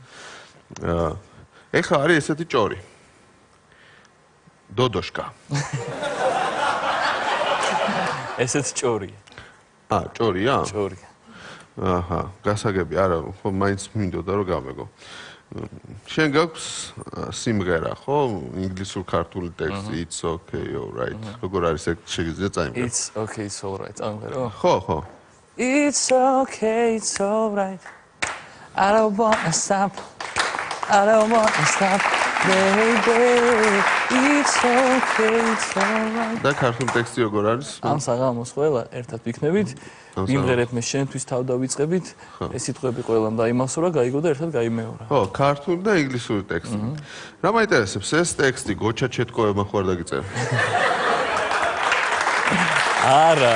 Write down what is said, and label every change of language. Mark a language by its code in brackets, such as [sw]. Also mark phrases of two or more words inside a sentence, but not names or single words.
[ka] ეხლა არის ესეთი ჭორი. დოდოშკა. ესეც ჭორია. ჭორია? ჭორია. აჰა, გასაგები, არა, ხო, მაინც მინდოდა რომ გამეგო. შენ გაქვს სიმღერა, ხო? ინგლისურ ქართული ტექსტი, [en] it's okay, all right. [ka] როგორ არის ეგ შეგიძლია წაიმღერო? [en] It's okay, it's all right. [ka] წაიმღერო? ხო. [en] It's okay, it's alright. I don't wanna stop. I don't wanna stop. Baby, it's okay, it's alright. [ka] და ქართულ ტექსტი როგორ არის? ამ საღამოს ყველა ერთად ვიქნებით. ვიმღერებ მე შენთვის თავ დავიწყებით. ეს სიტყვები ყველამ დაიმახსოვრა, გაიგო და ერთად გაიმეორა. ხო, ქართული და ინგლისური ტექსტი. რა მაინტერესებს ეს ტექსტი გოჩა ჩეტკოებმა ხوار დაგიწერა? არა.